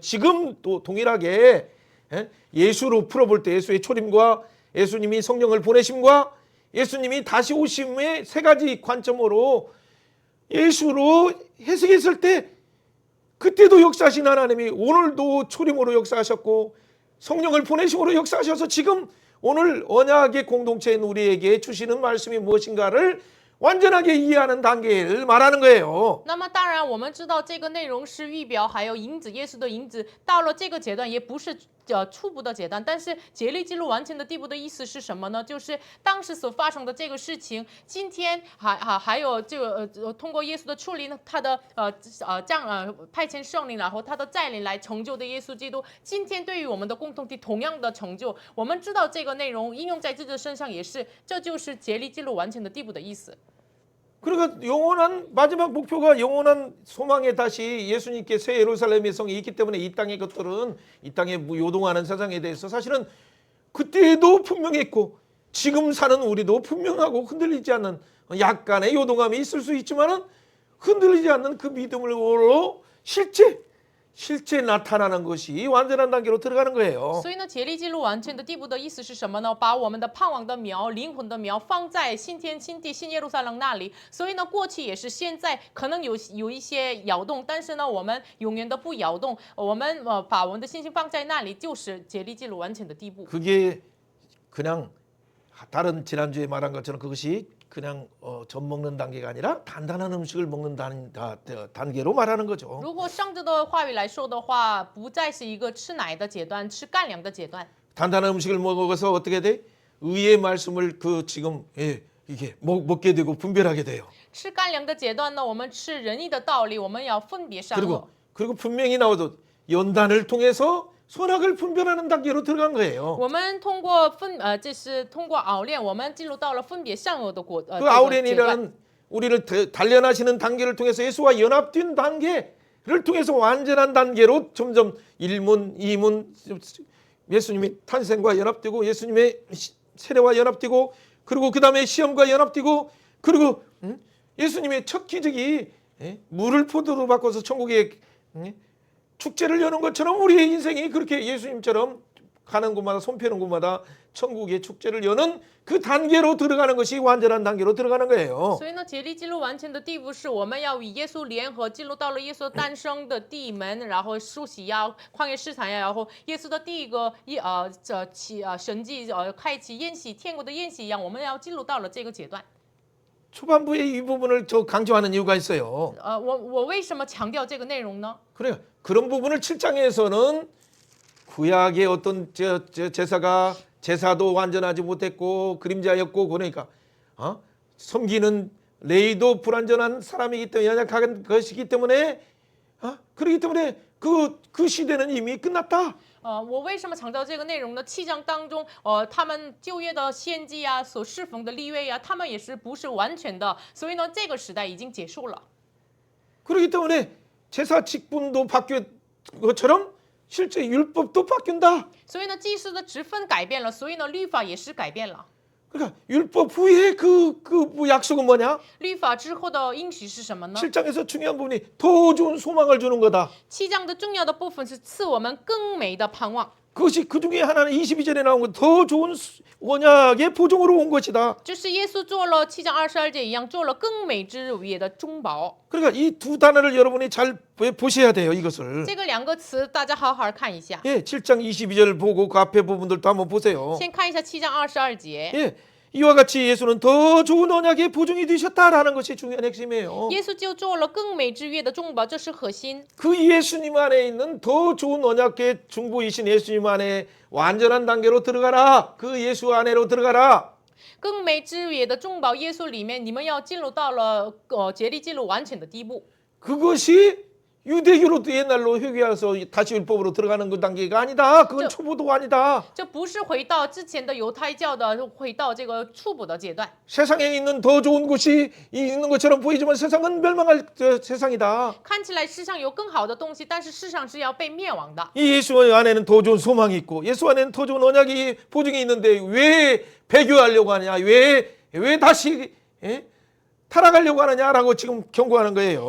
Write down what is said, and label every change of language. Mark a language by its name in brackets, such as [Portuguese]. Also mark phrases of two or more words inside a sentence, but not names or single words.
[Korean] 지금 또 동일하게 예수로 풀어볼 때 예수의 초림과 예수님이 성령을 보내심과 예수님이 다시 오심의 세 가지 관점으로 예수로 해석했을 때 그때도 역사하신 하나님이 오늘도 초림으로 역사하셨고 성령을 보내심으로 역사하셔서 지금 오늘 언약의 공동체인 우리에게 주시는 말씀이 무엇인가를 완전하게 이해하는 단계를 말하는 거예요. [Chinese] 那么当然，我们知道这个内容是预表，还有影子，耶稣的影子。到了这个阶段，也不是初步的阶段，但是竭力进入完全的地步的意思是什么呢？就是当时所发生的这个事情，今天还有这个通过耶稣的处理呢，他的派遣圣灵，然后他的再临来成就的耶稣基督，今天对于我们的共同体同样的成就。我们知道这个内容应用在自己的身上也是，这就是竭力进入完全的地步的意思。 [Korean] 그러니까 영원한 마지막 목표가 영원한 소망에 다시 예수님께 새 예루살렘의 성이 있기 때문에 이 땅의 것들은 이 땅에 요동하는 세상에 대해서 사실은 그때도 분명했고 지금 사는 우리도 분명하고 흔들리지 않는 약간의 요동함이 있을 수 있지만은 흔들리지 않는 그 믿음으로 실제 나타나는 것이 완전한 단계로 들어가는 거예요. [Chinese] 所以呢，竭力进入完全的地步的意思是什么呢？把我们的盼望的苗、灵魂的苗放在新天新地、新耶路撒冷那里。所以呢，过去也是，现在可能有一些摇动，但是呢，我们永远都不摇动。我们把我们的信心放在那里，就是竭力进入完全的地步。 [Korean] 그게 그냥 다른 지난주에 말한 것처럼 그것이 그냥 젖 먹는 단계가 아니라 단단한 음식을 먹는 단계로 말하는 거죠. [Chinese] 如果上周的话语来说的话，不再是一个吃奶的阶段，吃干粮的阶段。 [Korean] 단단한 음식을 먹어서 어떻게 돼? 의의 말씀을 그 지금 이게 먹게 되고 분별하게 돼요. [Chinese] 吃干粮的阶段呢，我们吃仁义的道理，我们要分别善恶。 [Korean] 그리고 분명히 나오도 연단을 통해서 선악을 분별하는 단계로 들어간 거예요. [Chinese] 我们通过就是通过熬炼，我们进入到了分别善恶的 그 阶段。 [Korean] 아우렌이라는 우리를 단련하시는 단계를 통해서 예수와 연합된 단계를 통해서 완전한 단계로 점점 1문, 2문 예수님이 탄생과 연합되고 예수님의 세례와 연합되고 그리고 그 다음에 시험과 연합되고 그리고 예수님의 첫 기적이 물을 포도로 바꿔서 천국에 축제를 여는 것처럼 우리의 인생이 그렇게 예수님처럼 가는 곳마다 손 펴는 곳마다 천국의 축제를 여는 그 단계로 들어가는 것이 완전한 단계로 들어가는 거예요. [Chinese] 所以呢，竭力进入完全的地步是我们要与耶稣联合，进入到了耶稣诞生的地门，然后受洗呀、旷野市场呀，然后耶稣的第一个神迹开启宴席，天国的宴席一样，我们要进入到了这个阶段。 [Korean] 초반부에 이 부분을 저 강조하는 이유가 있어요. [Chinese] 我为什么强调这个内容呢？ [Korean] 그래요. 그런 부분을 7장에서는 구약의 어떤 제사가 제사도 완전하지 못했고 그림자였고 그러니까 섬기는 레위도 불완전한 사람이기 때문에 연약한 것이기 때문에 그렇기 때문에 그 시대는 이미 끝났다. [Chinese] 我为什么强调这个内容呢？7章当中，他们旧约的献祭啊，所侍奉的利未呀，他们也是不是完全的，所以呢，这个时代已经结束了。 [Korean] 그렇기 때문에 제사 직분도 바뀐 것처럼 실제 율법도 바뀐다. [Chinese] 所以呢，祭司的职分改变了，所以呢，律法也是改变了。 [Korean] 그러니까 율법 후에 그 약속은 뭐냐? [Chinese] 律法之后的应许是什么呢？ [Korean] 7장에서 중요한 부분이 더 좋은 소망을 주는 거다. [Chinese] 7 章的重要的部分是赐我们更美的盼望。 [Korean] 그것이 그 중에 하나는 22절에 나온 것 더 좋은 언약의 보증으로 온 것이다. [Chinese] 就是耶稣做了7章22节一样，做了更美之乳业的中保。 [Korean] 그러니까 이 두 단어를 여러분이 잘 보셔야 돼요. 이것을. [Chinese] 这个两个词大家好好看一下。 [Korean] 예, 7장 22절 보고 그 앞에 부분들도 한번 보세요. [Chinese] 先看一下7章22节。 [Korean] 예, 이와 같이 예수는 더 좋은 언약의 보증이 되셨다라는 것이 중요한 핵심이에요. [Chinese] 耶稣就做了更美之约的中保，这是核心。 [Korean] 그 예수님 안에 있는 더 좋은 언약의 중보이신 예수님 안에 완전한 단계로 들어가라. 그 예수 안에로 들어가라. [Chinese] 更美之约的中保，耶稣里面，你们要进入到了竭力进入完全的地步。 [Korean] 그것이 유대교로도 옛날로 회개해서 다시 율법으로 들어가는 그 단계가 아니다. 그건 초보도 아니다. [Chinese] 这不是回到之前的犹太教的，回到这个初步的阶段。 [Korean] 세상에 있는 더 좋은 곳이 있는 것처럼 보이지만 세상은 멸망할 세상이다. [Chinese] 看起来世上有更好的东西，但是世上是要被灭亡的。 [Korean] 이 예수 안에는 더 좋은 소망이 있고 예수 안에는 더 좋은 언약이 보증이 있는데 왜 배교하려고 하냐? 왜 다시 타락하려고 하느냐라고 지금 경고하는 거예요.